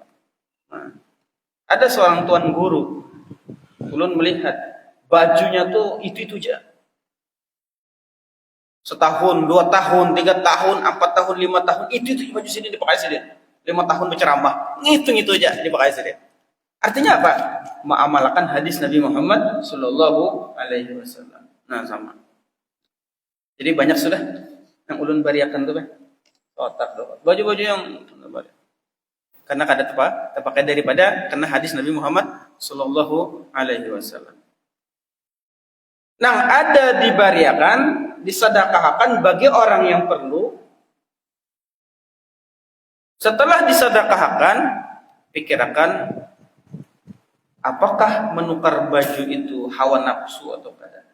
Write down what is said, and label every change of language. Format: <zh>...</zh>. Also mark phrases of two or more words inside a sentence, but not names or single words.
<bjn>Nah, ada seorang tuan guru, ulun melihat bajunya tuh itu aja.</bjn> <id>Setahun, 2 tahun, 3 tahun, 4 tahun, 5 tahun, itu baju sini dipakai sini. 5 tahun berceramah, ngitung itu aja dipakai sini. Artinya apa? Mengamalkan hadis Nabi Muhammad</id> <ar>صلى الله عليه وسلم.</ar> <id>Nah sama.</id> <bjn>Jadi banyak sudah yang ulun bariakan tuh, otak doang. Baju-baju yang karena kada terpakai daripada kena hadis Nabi Muhammad</bjn> <ar>صلى الله عليه وسلم.</ar> <bjn>Nah, ada dibariakan, disedekahkan bagi orang yang perlu. Setelah disedekahkan, pikirkan apakah menukar baju itu hawa nafsu atau kada.</bjn>